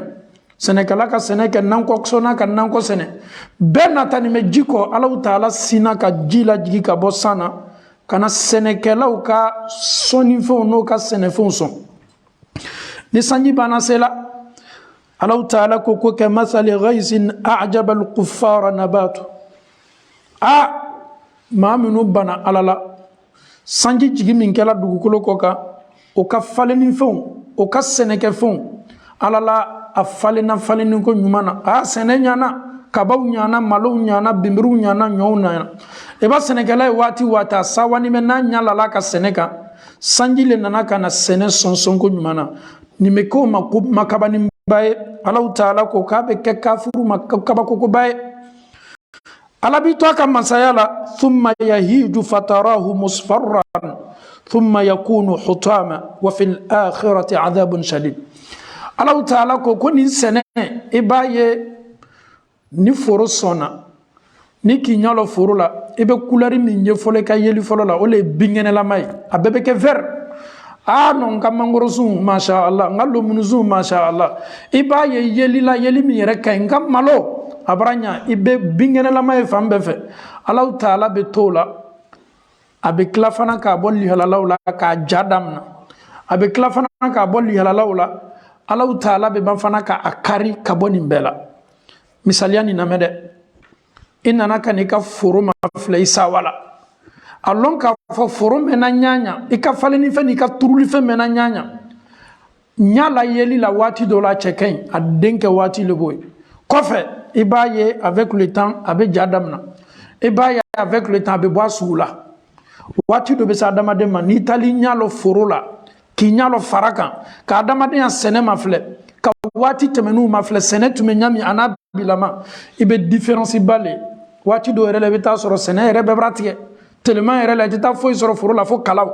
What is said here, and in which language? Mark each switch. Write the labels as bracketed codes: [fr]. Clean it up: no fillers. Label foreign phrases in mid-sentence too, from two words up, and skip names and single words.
[bm] Sɛnɛkɛla ka sɛnɛ kɛ nankɔ sɔnna ka nankɔ sɛnɛ, bɛɛ natani bɛ ji kɔ. Allahu Ta'ala sinna ka ji lajigi ka bɔ san na ka na sɛnɛkɛlaw ka sɔnnifɛnw n'o ka sɛnɛfɛnw sɔn. Ni sanji banna se la, Allahu Ta'ala ko kɛ [ar] مثل غيث أعجب الكفار نباته. [bm] Maa minnu bana Ala la, sanji jigi min kɛla dugukolo kɔ kan, o ka falenni fɛnw, o ka sɛnɛkɛfɛnw, Ala la a falenna falenni ko ɲuman na. Sɛnɛ ɲana, kabaw ɲana, malow ɲana, binbiriw ɲana, ɲɔw ɲana. I b'a sɛnɛkɛla ye waati waati a sawani bɛ n'a ɲalala ka sɛnɛ kan, sanji le nana ka na sɛnɛ sɔnsɔn ko ɲuman na. Nin bɛ k'o ma ko makabaninba ye. Allahu Ta'ala ko k'a bɛ kɛ kafiriw ma kabakokoba ye. Ala b'i to a ka masaya la, [ar] ثم يهيج فتراه مصفرا ثم يكون حطاما وفي الآخرة عذاب شديد. [bm] Allahu Ta'ala ko nin sɛnɛ i b'a ye ni foro sɔnna, ni k'i ɲalɔ foro la, i bɛ couleur min ye fɔlɔ i ka yeli fɔlɔ la, o le ye binkɛnɛlama ye, a bɛɛ bɛ kɛ vert. Non, n ka mangoro sun [ar] ما شاء الله, [bm] n ka lomuni sun [ar] ما شاء الله. [bm] I b'a ye yeli la, yeli min yɛrɛ ka ɲi, n ka malo a bara ɲa, i bɛ binkɛnɛlama ye fan bɛɛ fɛ. Allahu Ta'ala bɛ t'o la, a bɛ tila fana k'a bɔ lihalalaw la k'a ja daminɛ, a bɛ tila fana k'a bɔ lihalalaw la. Allahu Ta'ala bɛ ban fana k'a kari ka bɔ nin bɛɛ la. Misaliya nin lamɛn dɛ, i nana ka n'i ka foro ma filɛ i sawa la, a lɔn k'a fɔ foro mɛnna ɲaɲa, i ka falenni fɛn n'i ka turuli fɛn mɛnna ɲaɲa. Ɲa la yeli la waati dɔ la cɛ ka ɲi, a den kɛ waati le b'o ye. Kɔfɛ i b'a ye [fr] avec le temps [bm] a bɛ ja daminɛ, i b'a ye [fr] avec le temps [bm] a bɛ bɔ a sugu la. Waati dɔ bɛ se adamaden ma n'i taali ɲa lɔ foro la k'i ɲa lɔ fara kan ka adamadenya sɛnɛ ma filɛ, ka waati tɛmɛn'u ma filɛ, sɛnɛ tun bɛ ɲami a n'a bilama, i bɛ différence ba le. Waati dɔ yɛrɛ la i bɛ taa sɔrɔ sɛnɛ yɛrɛ bɛɛ b'a tigɛ, tellement yɛrɛ la i tɛ taa foyi sɔrɔ foro la fo kalaw.